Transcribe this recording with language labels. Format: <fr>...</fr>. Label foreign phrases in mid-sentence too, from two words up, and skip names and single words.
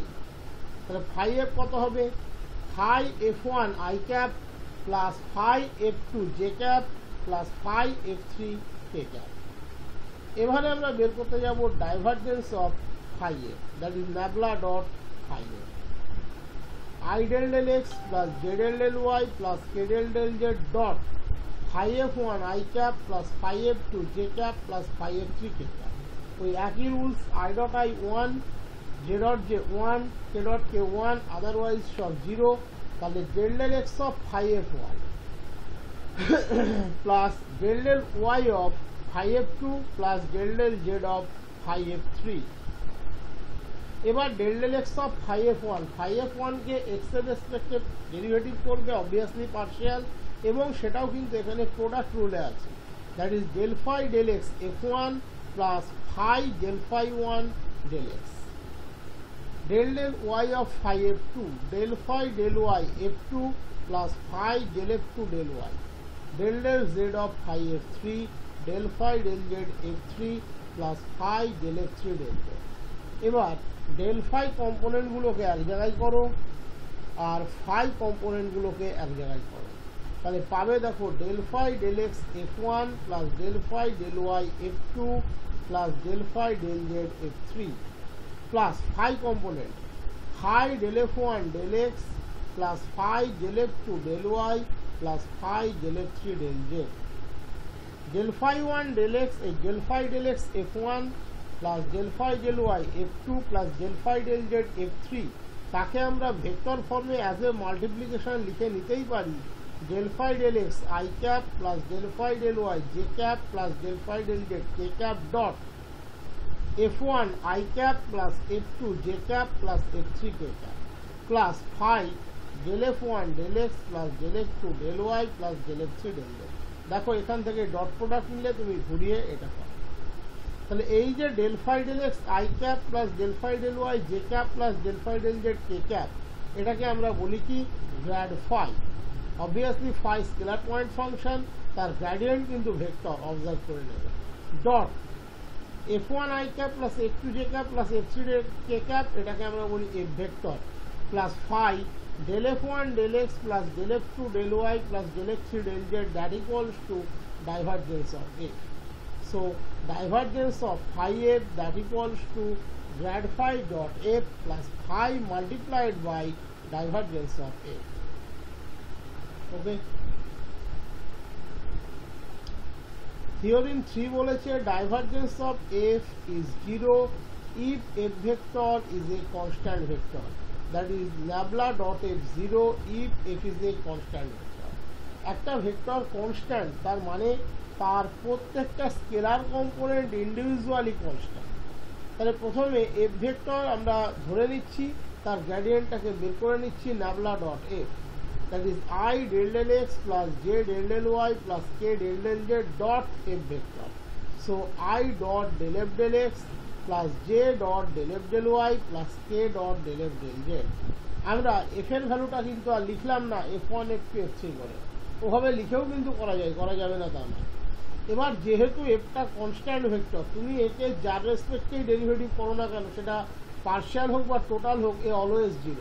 <en>তাহলে phi F</en> <bn>কত হবে?</bn> <en>phi f1 i cap plus phi f2 j cap plus phi f3 k cap.</en> <bn>এবারে আমরা বের করতে যাব</bn> <en>divergence of phi F, that is nabla dot phi F. i del del x plus j del del y plus k del del z dot phi f1 i cap plus phi f2 j cap plus phi f3 k cap.</en> <bn>ওই একই</bn> <en>rules, i dot i 1, j dot j 1, k dot k 1, otherwise সব 0। তাহলে del del x of phi f1 plus del del y of phi f2 plus del del z of phi f3।</en> <bn>এবার</bn> <en>del del x of phi f1</en> <bn>কে x এর রেসপেক্টে ডেরিভেটিভ করবে,</bn> <en>obviously partial,</en> <bn>এবং সেটাও কিন্তু এখানে</bn> <en>product rule</en> <bn>আছে,</bn> <en>that is del phi del x f1 plus phi del phi 1 del x। del del y of phi f2 del phi del y f2 plus phi del f2 del y। del del z of phi f3 del phi del z f3 plus phi del f3 del z। এবার del phi</en> <bn>কম্পোনেন্টগুলোকে এক জায়গায় করো আর</bn> <en>phi</en> <bn>কম্পোনেন্টগুলোকে এক জায়গায় করো, তাহলে পাবে দেখো</bn> <en>del phi del x f1 plus del phi del y f2 plus del phi del z f3 plus phi কম্পোনেন্ট phi del f1 del x plus phi del f2 del y plus phi del f3 del z। del phi 1 del x del phi del x f1 plus del phi del y f2 plus del phi del z f3,</en> <bn>তাকে আমরা</bn> <en>vector form as a multiplication</en> <bn>লিখে নিতেই পারি,</bn> <en>del phi del x i ক্যাপ plus del phi del y j ক্যাপ plus del phi del z k ক্যাপ ডট f1 i ক্যাপ plus f2 j ক্যাপ plus f3 k ক্যাপ plus phi del f1 del x plus del f2 del y plus del f3 del z।</en> <bn>দেখো এখান থেকে</bn> <en>dot product</en> <bn>নিলে তুমি ঘুরিয়ে এটা পাবে। তাহলে এই যে</bn> <en>del phi del x i cap plus del phi del y j cap plus del phi del z k cap,</en> <bn>এটাকে আমরা বলি কি</bn> <en>grad phi. obviously phi scalar point function, তার গ্রেডিয়েন্ট কিন্তু ভেক্টর, অবজার্ভ</en> <bn>করে নেবে।</bn> <en>dot f1 i cap plus f2 j cap plus f3 k cap,</en> <bn>এটাকে আমরা বলি</bn> <en>f vector, plus phi del f1 del x plus del f2 del y plus del f3 del z, that equals to divergence of f. So divergence of phi f that equals to grad phi dot f plus phi multiplied by divergence of f. Okay. Theorem 3 বলেছে divergence of f is 0 if f vector is a constant vector, that is nabla dot f 0 if f is a constant vector।</en> <bn>একটা ভেক্টর কনস্ট্যান্ট তার মানে তার প্রত্যেকটা</bn> <en>scalar component individually constant.</en> <bn>তাহলে প্রথমে এফ ভেক্টর আমরা ধরে নিচ্ছি, তার গ্রেডিয়েন্টটাকে বের করে নিচ্ছি</bn> <en>nabla dot f, that is I del del x plus j del del y plus k del del z dot f vector। So I dot del f del x plus j dot del f del y plus k dot del f del z।</en> <bn>আমরা f এর ভ্যালুটা কিন্তু আর লিখলাম না f1 f2 f3 করে, ওভাবে লিখেও কিন্তু করা যায়, করা যাবে না তা না। এবার যেহেতু এফটা</bn> <en>constant vector,</en> <bn>তুমি একে যার রেসপেক্টেই ডেরিভেটিভ করো না কেন, সেটা পার্শিয়াল হোক বা টোটাল হোক, এ</bn> <en>always zero.</en>